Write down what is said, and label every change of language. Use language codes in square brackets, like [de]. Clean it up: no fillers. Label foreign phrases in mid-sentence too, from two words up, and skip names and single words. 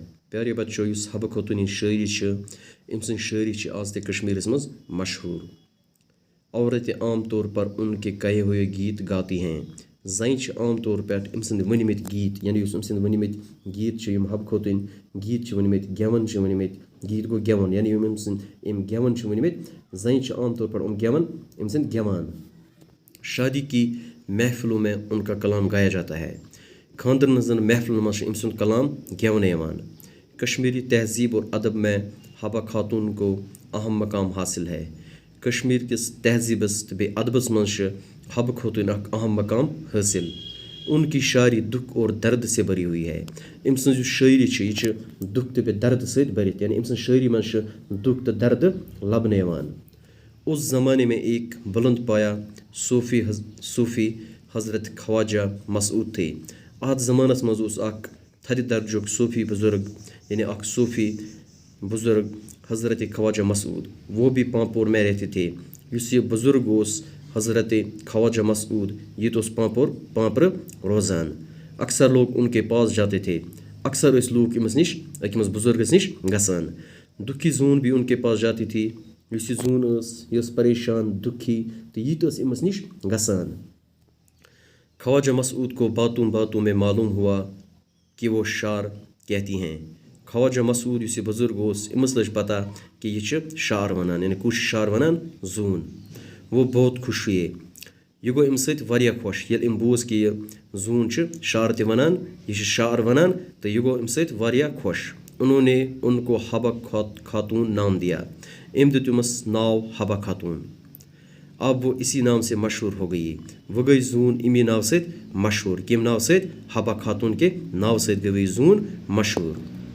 [ks] प्यारे बच्चों इस हबा खातून शायरी शायरी आज तक कश्मीर मज मशहूर। [hi] औरतें आम तौर पर उनके कहे हुए गीत गाती हैं। [ks] जन आम तौर पर वनमित गीत यानी वनमित गीत हब खोतन गीत वनमित गेवन वनमित गीत गो गेवन यानी गेवन वनमित जन आम तौर पर गेवन गेवान। [hi] शादी की महफिलों में उनका कलाम गाया जाता है। [ks] खानदर महफिल में कलाम गेवन। [hi] कश्मीरी तहजीब और अदब में हबा खातून को अहम मकाम हासिल है। [ks] कश्मीर किस तहजीबस बे अदबस मज हब खातून अहम मकाम हासिल। [hi] उनकी शायरी दुख और दर्द से भरी हुई है। [ks] शायरी दुख तो दर्द से भरित यानी शायरी मज दुख तो दर्द लबने। [hi] उस ज़माने में एक बुलंद पाया सूफ़ी हज़रत ख्वाजा मसूद थे। [ks] अत ज़मानस मज थद दर्जुक सूफ़ी बुजुर्ग यानी सूफ़ी बुजुर्ग हज़रत ख्वाजा मसूद, [hi] वो भी पांपोर में रहते थे। [ks] ये बुजुर्ग हज़रत ख्वाजा मसूद ये तो पांपर रोज़ान। [hi] अक्सर लोग उनके पास जाते थे। [ks] अक्सर इस लोग अमस बुजुर्ग नश गसान। [hi] दुखी जून भी उनके पास जाती थी। [ks] ये जून ये परेशान दुखी तो ये तो अमस नश गसान। [hi] ख्वाजा मसूद को बातों बातों में मालूम हुआ कि वो शार कहती हैं। [ks] ख्वाजा मसूद इस बुजुर्ग अमस लज पता कि यह शार वनान यानी कुछ शार वनान जून। [hi] वो बहुत खुश हुए। [ks] यह गो अमि सत्या खुश ये बोज कि यह जून शार ते वनान यह शार वनान तो यह गो अमि सत्या खुश। [hi] उन्होंने उनको हबा खातून नाम दिया। [ks] अम दितुमस नाव हबा खातून। [hi] अब वो इसी नाम से मशहूर हो गई। [ks] वो गई जून इमी नाव से मशहूर। किम नाव से हबा खातून के नाव से गई जून मशहूर।